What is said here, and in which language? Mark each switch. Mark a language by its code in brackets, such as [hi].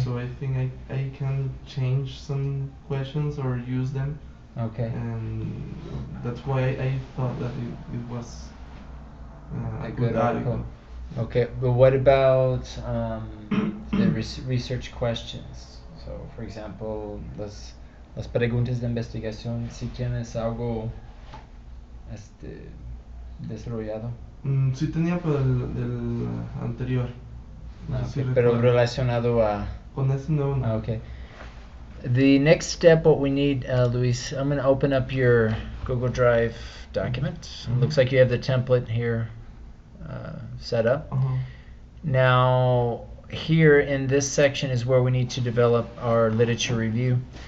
[en] So I think I can change some questions or use them. Okay. And that's why I thought that it was a good article. Okay, but what about the research questions? So, for example, [es] las preguntas de investigación, si tienes algo desarrollado. Sí tenía, pero del anterior. Okay, pero relacionado a... Con este nuevo no. [en] Okay. The next step, what we need, Luis, I'm going to open up your Google Drive document. Looks like you have the template here set up. Now, here in this section is where we need to develop our literature review.